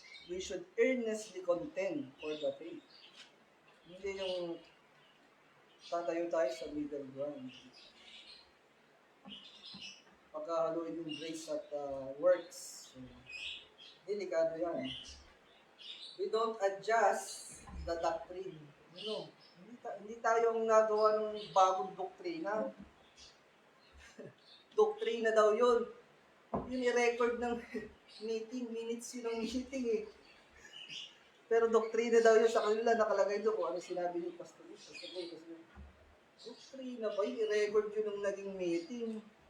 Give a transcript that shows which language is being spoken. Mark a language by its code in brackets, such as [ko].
[en] We should earnestly contend for the faith. [tl] Hindi yung tatayo tayo sa middle ground. Pagkahaluin yung grace at works. So, delikado yan. [en] We don't adjust the doctrine. You know, [tl] hindi tayong nagawa ng bagong doktrina. Doktrina daw yun. Yun i-record ng meeting, minutes yun ng meeting eh. Pero doktrina daw yun sa kanila, nakalagay doon kung ano sinabi ni Pastor Luis. Doktrina ba yun? I-record yun ng naging meeting.